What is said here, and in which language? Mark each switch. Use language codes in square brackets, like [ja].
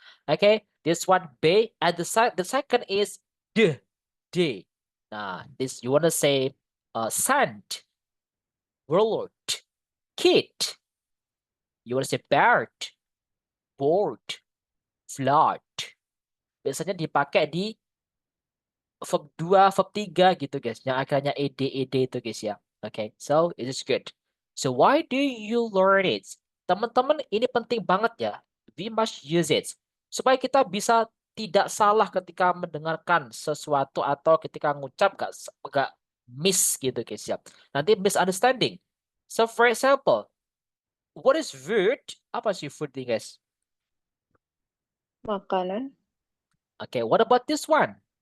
[en] Okay, this one B, and the second is D, D. Nah, this you want to say sand, road, kid. You want to say bird, board, flood. [id] Biasanya dipakai di verb 2, verb 3 gitu guys. Yang akhirnya ed itu guys ya. [en] Okay, so it is good. So why do you learn it? [id] Teman-teman, ini penting banget ya. [en] We must use it. [id] Supaya kita bisa tidak salah ketika mendengarkan sesuatu atau ketika ngucap gak miss gitu guys ya. Nanti misunderstanding. [en] So for example, what is food? [id] Apa sih food nih guys? Makanan. [en] Okay, what about this one?